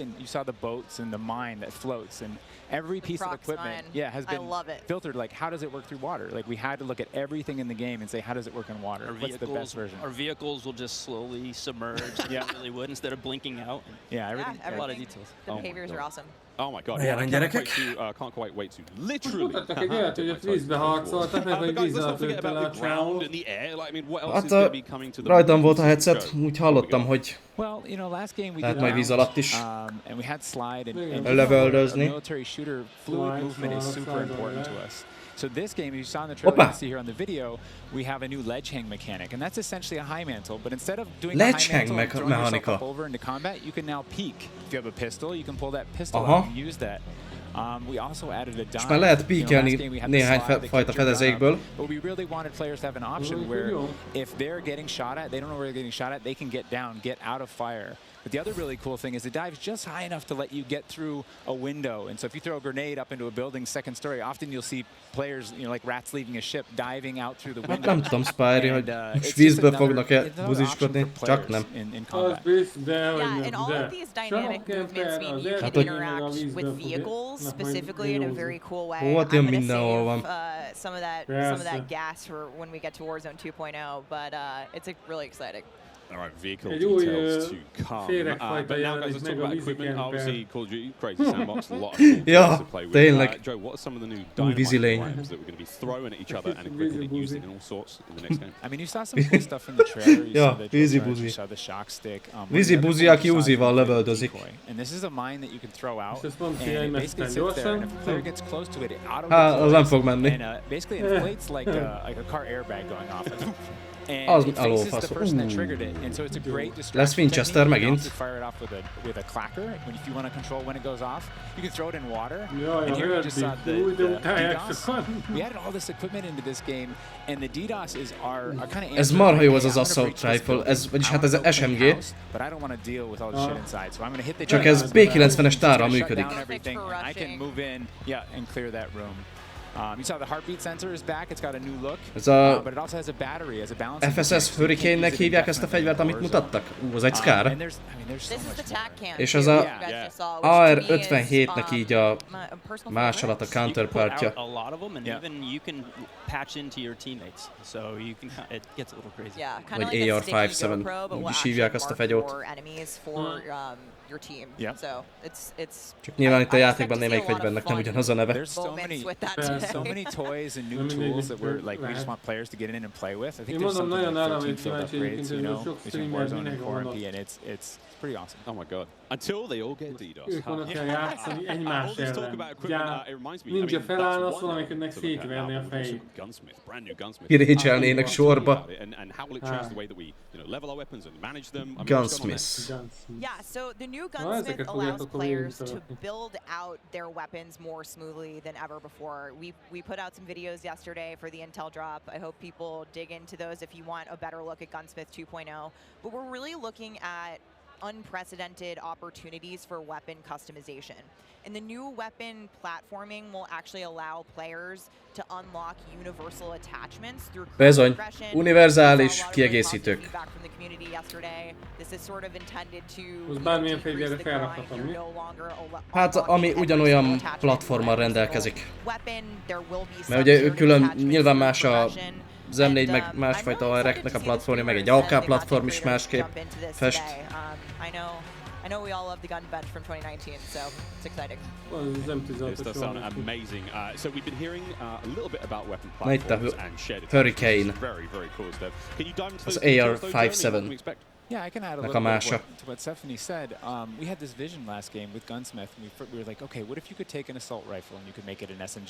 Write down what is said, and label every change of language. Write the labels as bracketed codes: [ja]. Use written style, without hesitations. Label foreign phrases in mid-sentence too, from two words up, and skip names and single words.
[en] And you saw the boats and the mine that floats, and every piece of equipment has been filtered. Like, how does it work through water? Like, we had to look at everything in the game and say, how does it work in water? What's the best version? Our vehicles will just slowly submerge. Yeah, really would, instead of blinking out. Yeah, everything. A lot of details. The behaviors are awesome. Oh my god! Yeah, can't quite wait to literally. [hu] Hát rajtam volt a headset, úgy hallottam, hogy lehet majd víz alatt is lövöldözni. [en] Military shooter fluid movement is super important to us. So this game, you saw in the trailer, you see here on the video, we have a new ledge hang mechanic, and that's essentially a high mantle. But instead of doing a high mantle and throwing yourself up over into combat, you can now peek. If you have a pistol, you can pull that pistol out and use that. We also added a dive. [hu] És már lehet píkelni néhány fajta fedezékből. [en] But we really wanted players to have an option where if they're getting shot at, they don't know where they're getting shot at, they can get down, get out of fire. But the other really cool thing is the dive's just high enough to let you get through a window. And so if you throw a grenade up into a building's second story, often you'll see players, like rats leaving a ship, diving out through the window. [hu] Nem tudom, Spyri, hogy vízből fognak-e buziskodni, csak nem. [en] In combat. Yeah, and all of these dynamic movements mean you can interact with vehicles specifically in a very cool way. I'm going to save some of that gas for when we get to Warzone 2.0, but it's really exciting. All right, vehicle details to come. But now, guys, let's talk about equipment. Obviously, Call of Duty, crazy sandbox, a lot of cool to play with. Joe, what are some of the new dynamite items that we're going to be throwing at each other and equipping and using in all sorts in the next game? I mean, you saw some cool stuff in the trailer. You saw the drill you saw the shock stick. [hu] Vízi buzi, aki Uzival lövöldözik. [en] And this is a mine that you can throw out, and it basically sits there, and if a player gets close to it, it auto-deploys, and basically inflates like a car airbag going off. And it faces the person that triggered it, and so it's a great distraction technique. You can also fire it off with a clacker. If you want to control when it goes off, you can throw it in water. And here you just saw the DDoS. We added all this equipment into this game, and the DDoS is our kind of. [hu] Ez marha jó az [en] assault rifle, [hu] vagyis hát ez SMG. [en] But I don't want to deal with all the shit inside, so I'm going to hit the. [hu] Csak ez B90-es tárral működik. [en] I can move in, and clear that room. You saw the heartbeat sensor is back. It's got a new look. [hu] Ez a [en] but it also has a battery as a balancing. [hu] FSS Hurricane-nek hívják ezt a fegyvert, amit mutattak? Az egy Scar. És az a AR-57-nek így a másolat, a counterpartja. [en] A lot of them, and even you can patch into your teammates, so you can. It gets a little crazy. Yeah, [hu] vagy AR-57, úgy is hívják azt a fegyót. [en] Your team. So it's [hu] csak nyilván itt a játékban némelyik fegyvernek nem ugyanaz a neve. [en] There's so many toys and new tools that we just want players to get in and play with. I think there's something like 13 field upgrades, between Warzone and 4MP, and it's pretty awesome. Oh my god. Until they all get DDoS. [hu] Ők vannak kell játszani egymás ellen. Ninja feláll, azt valamelyiknek szétverni a fejét. Kirécselnének sorba. [en] Gunsmith. Yeah, so the new Gunsmith allows players to build out their weapons more smoothly than ever before. We put out some videos yesterday for the Intel drop. I hope people dig into those if you want a better look at Gunsmith 2.0. But we're really looking at unprecedented opportunities for weapon customization. And the new weapon platforming will actually allow players to unlock universal attachments through [hu] Bizony, univerzális kiegészítők. [en] This is sort of intended to [hu] most bármilyen fegyverre felrakhatom, mi? Hát, ami ugyanolyan platformmal rendelkezik. Mert ugye külön nyilván más az M4 meg másfajta AR-eknek a platformja, meg egy AK platform is másképp fest. [en] I know we all love the gun bench from 2019, so it's exciting. This does sound amazing. So we've been hearing a little bit about weapon platforms and shared Hurricane. Very, very cool stuff. Can you dive into [hu] az [en] those AR-57. Yeah, I can add a little bit to what Stephanie said. We had this vision last game with Gunsmith, and we were like, okay, what if you could take an assault rifle and you could make it an SMG?